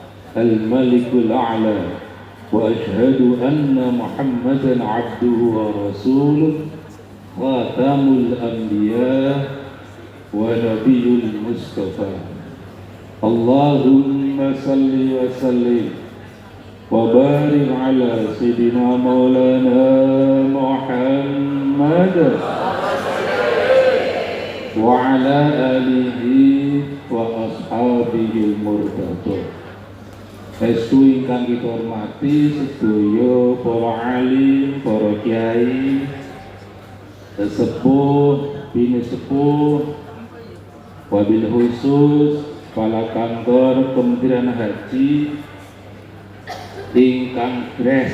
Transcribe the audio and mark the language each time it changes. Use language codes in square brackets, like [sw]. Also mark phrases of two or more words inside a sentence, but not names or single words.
[ar] الملك الأعلى وأشهد أن محمدا عبده ورسوله خاتم الأنبياء ونبي المصطفى اللهم صل وسلم وبارك على سيدنا مولانا محمد وعلى آله وأصحابه المرتضى. [jv] Estu ingkang kita hormati sedaya para alim, para kiai, sesepuh, bini sepuh, [ar] وبالخصوص [id] kepala kantor [jv] Kementerian Haji ingkang gres.